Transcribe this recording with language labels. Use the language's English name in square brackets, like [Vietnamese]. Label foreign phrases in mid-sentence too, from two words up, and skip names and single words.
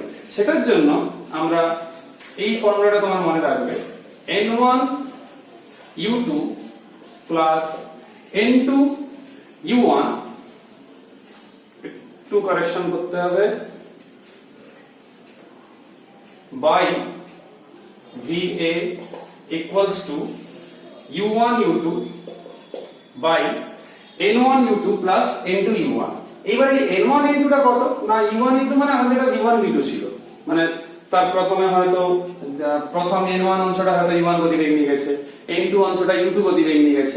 [Bangla] সেটার জন্য আমরা এই ফর্মুলাটা তোমার মনে রাখবে, n1 u2 প্লাস n2 u1, একটু কারেকশন করতে হবে, বাই [English] va equals to u1 u2 [Bangla] বাই n1 u2 প্লাস n2 u1। এবারে n1 n2 টা কত না, u1 u2 মানে আমাদের এটা v1 v2 ছিল, মানে তার প্রথমে হয়তো প্রথম n1 অংশটা হয়তো u1 গতিবেগ নিয়ে গেছে, n2 অংশটা u2 গতিবেগ নিয়ে গেছে।